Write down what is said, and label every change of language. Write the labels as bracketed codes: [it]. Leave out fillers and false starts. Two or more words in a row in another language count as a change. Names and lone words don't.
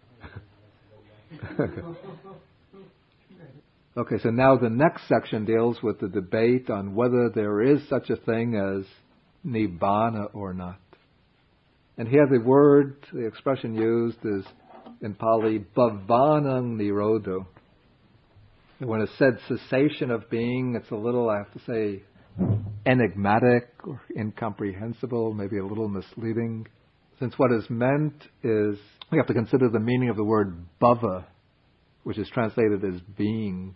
[en] Okay, so now the next section deals with the debate on whether there is such a thing as nibbana or not. And here the expression used is in Pali, [pi] bhavanang nirodho. [en] When it's said cessation of being, it's a little, I have to say, enigmatic or incomprehensible, maybe a little misleading. Since what is meant is, we have to consider the meaning of the word bhava, which is translated as being.